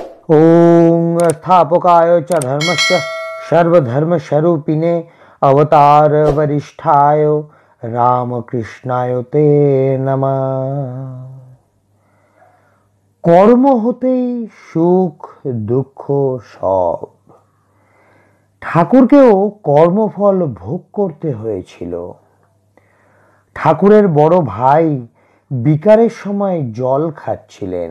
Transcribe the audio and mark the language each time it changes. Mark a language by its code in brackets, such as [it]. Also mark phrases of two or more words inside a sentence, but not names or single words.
[sa] ओम स्थापकाय च धर्मस्य सर्वधर्मस्वरूपिणे अवतार वरिष्ठाय रामकृष्णाय ते नमः। [bn] কর্ম হতেই সুখ দুঃখ সব। ঠাকুরকেও কর্মফল ভোগ করতে হয়েছিল। ঠাকুরের বড় ভাই বিকারের সময় জল খাচ্ছিলেন।